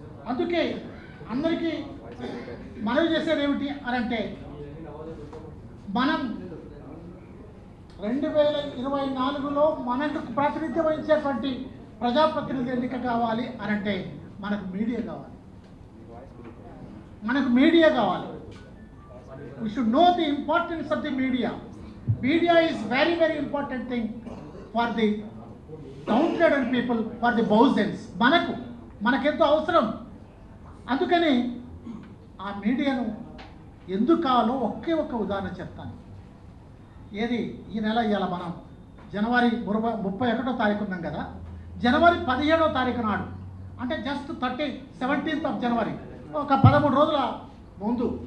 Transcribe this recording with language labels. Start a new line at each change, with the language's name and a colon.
Telugu: అందుకే అందరికీ మనవి చేసేది ఏమిటి అని అంటే, మనం 2024లో మనకు ప్రాతినిధ్యం వహించేటువంటి ప్రజాప్రతినిధి ఎన్నిక కావాలి అని అంటే మనకు మీడియా కావాలి, మనకు మీడియా కావాలి.
English: We should know the importance of the media. Media is very, very important thing for the downtrodden people, for the thousands.
Telugu: మనకెంతో అవసరం. అందుకని ఆ మీడియాను ఎందుకు కావాలో ఒకే ఒక్క ఉదాహరణ చెప్తాను. ఏది ఈ నెల ఇవాళ మనం జనవరి 31వ తారీఖు ఉన్నాం కదా, జనవరి 17వ తారీఖు నాడు, అంటే జస్ట్ 17th of జనవరి, ఒక 13 రోజుల ముందు